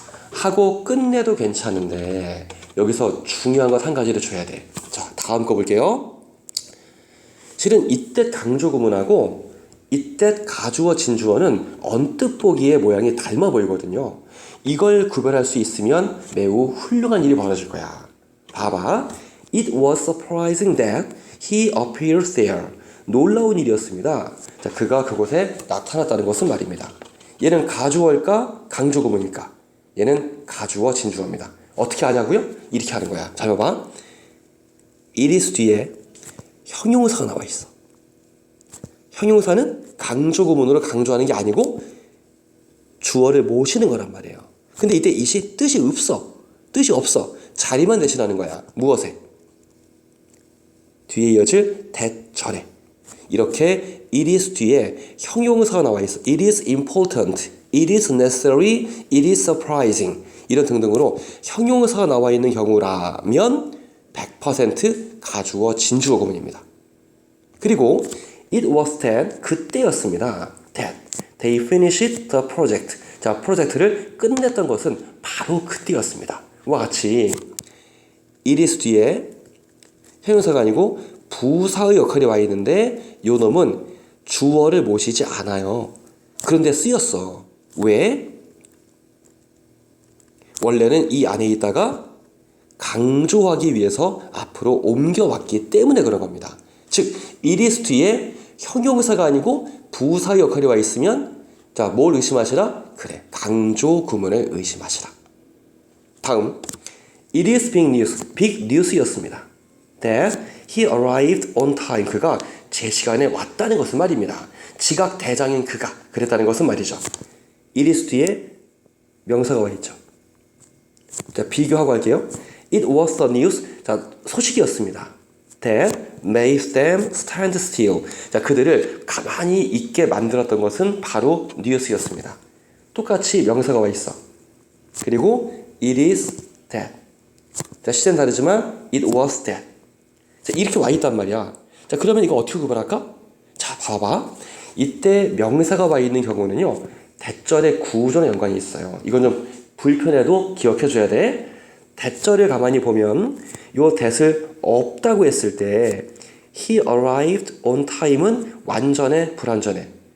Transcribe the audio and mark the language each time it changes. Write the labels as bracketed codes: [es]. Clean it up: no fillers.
[ko] 하고 끝내도 괜찮은데 여기서 중요한 것 한 가지를 줘야 돼. 자, 다음 거 볼게요. 실은 이때 강조 구문하고 이때 가주어 진주어는 언뜻 보기에 모양이 닮아 보이거든요. 이걸 구별할 수 있으면 매우 훌륭한 일이 벌어질 거야. 봐봐. [en] It was surprising that he appeared there. [ko] 놀라운 일이었습니다. 자, 그가 그곳에 나타났다는 것은 말입니다. 얘는 가주어일까? 강조 구문일까? 얘는 가주어 진주어입니다. 어떻게 하냐고요? 이렇게 하는 거야. 잘 봐봐. it is 뒤에 형용사가 나와 있어. 형용사는 강조 구문으로 강조하는 게 아니고 주어를 모시는 거란 말이에요. 근데 이때 it이 뜻이 없어. 뜻이 없어. 자리만 대신하는 거야. 무엇에? 뒤에 이어질 that 절에. 이렇게 it is 뒤에 형용사가 나와 있어. [en] It is important. It is necessary. It is surprising. [ko] 이런 등등으로 형용사가 나와 있는 경우라면 100% 가주어 진주어 구문입니다. 그리고 [en] it was then [ko] 그때였습니다. [en] that they finished the project. [ko] 자, 프로젝트를 끝냈던 것은 바로 그때였습니다. 와 같이 it is 뒤에 형용사가 아니고 부사의 역할이 와 있는데 요 놈은 주어를 모시지 않아요. 그런데 쓰였어. 왜? 원래는 이 안에 있다가 강조하기 위해서 앞으로 옮겨왔기 때문에 그런 겁니다. 즉, it is 뒤에 형용사가 아니고 부사의 역할이 와 있으면 자, 뭘 의심하시라? 그래, 강조 구문을 의심하시라. 다음, [en] it is big news였습니다. That he arrived on time. [ko] 그가 제 시간에 왔다는 것은 말입니다. 지각 대장인 그가 그랬다는 것은 말이죠. it is 뒤에 명사가 와 있죠. 자, 비교하고 할게요. [en] It was the news. [ko] 자, 소식이었습니다. [en] That made them stand still. [ko] 자, 그들을 가만히 있게 만들었던 것은 바로 news였습니다. 똑같이 명사가 와 있어. 그리고 [en] it is that. [ko] 자, 시제는 다르지만 it was that. 자, 이렇게 와 있단 말이야. 자, 그러면 이거 어떻게 구분할까? 자, 봐봐. 이때 명사가 와 있는 경우는요, 대절의 구조랑 연관이 있어요. 이건 좀 불편해도 기억해 줘야 돼. 대절을 가만히 보면 요 that을 없다고 했을 때 [en] he arrived on time [ko] 은 완전해 불완전해.